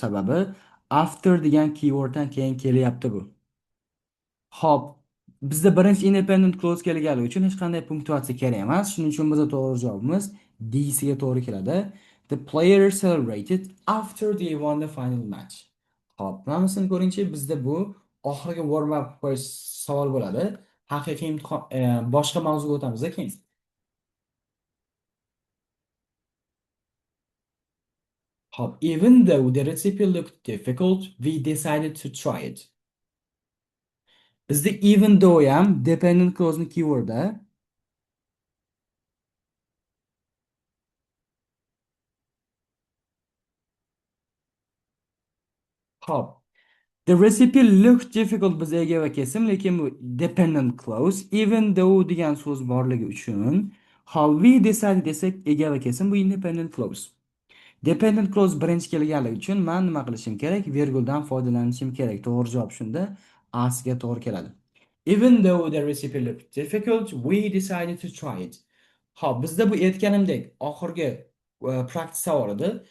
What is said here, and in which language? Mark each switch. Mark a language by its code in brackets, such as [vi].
[uz] Sababi after degan keyworddan keyin kelyapti bu. Hop, bizda birinchi independent clause kelganligi uchun hech qanday punktuatsiya kerak emas. Shuning uchun bizda to'g'ri javobimiz D siga to'g'ri keladi. [en] The players celebrated after they won the final match. [uz] Hop, namusini ko'ringchi, bizda bu oxirgi warm up qo'yish savol bo'ladi. Haqiqiy imtihon boshqa mavzuga o'tamiz keyin. [en] Hop, even though the recipe looked difficult, we decided to try it. [uz] Bizda even though ham dependent clause keyword da. Hop. [en] The recipe looked difficult [uz] bizga ega va kesim, lekin bu dependent clause. Even though degan so'z borligi uchun how we decided desak ega va kesim bu independent clause. Dependent clause birinchi kelganligi uchun men nima qilishim kerak? Virguldan foydalanishim kerak. To'g'ri javob shunda A siga to'g'ri keladi. [en] Even though the recipe looked difficult, we decided to try it. [uz] Hop, bizda bu aytganimdek oxirgi praktik savol edi.